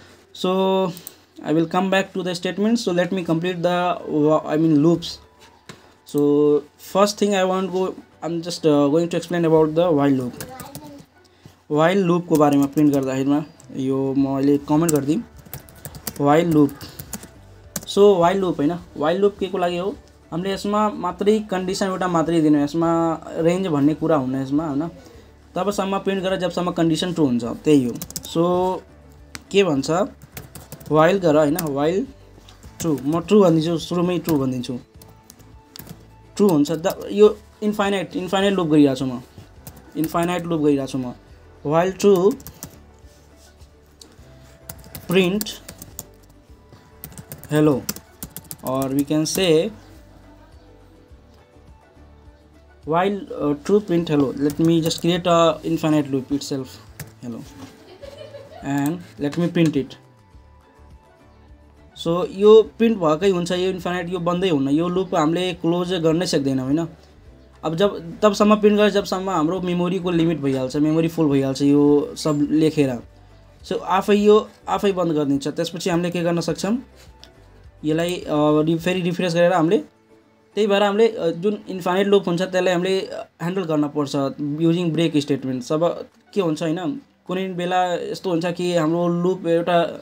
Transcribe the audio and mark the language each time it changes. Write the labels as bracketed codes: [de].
[en] So I will come back to the statements. So let me complete the loops. So first thing I am just going to explain about the while loop. [ne] While लूपको बारेमा print गर्दाखेरिमा यो मैले comment गरिदिउँ while loop. So while loop हैन, while loop के को लागि हो? हामीले यसमा मात्रै कन्डिसन एउटा मात्रै दिनु, यसमा रेन्ज भन्ने कुरा हुन्न यसमा हैन. तबसम्म प्रिन्ट गरेर जबसम्म कन्डिसन ट्रु हुन्छ त्यही हो. सो के भन्छ, व्हाइल गर हैन, व्हाइल ट्रु. म ट्रु भनिदिन्छु, सुरुमै ट्रु भनिदिन्छु. ट्रु हुन्छ यो इन्फाइनाइट लूप गरिरहेको छु म. इन्फाइनाइट लूप गरिरहेको छु म. [en] While true print hello, or we can say while true print hello. Let me just create a infinite loop itself, hello, and let me print it. [ne] So यो print भएकै हुन्छ, यो इन्फाइनाइट यो बन्दै हुन्न. यो लूप हामीले क्लोज गर्नै सक्दैनौँ हैन. अब तबसम्म प्रिन्ट गरेर जबसम्म हाम्रो मेमोरीको लिमिट भइहाल्छ, मेमोरी फुल भइहाल्छ यो सब लेखेर. सो आफै बन्द गरिदिन्छ. त्यसपछि हामीले के गर्न सक्छौँ, यसलाई फेरि रिफ्रेस गरेर हामीले, त्यही भएर हामीले जुन इन्फाइनाइट लूप हुन्छ त्यसलाई हामीले ह्यान्डल गर्नुपर्छ [en] Using break statement. [ne] अब के हुन्छ हैन, कुनै बेला यस्तो हुन्छ कि हाम्रो लूप एउटा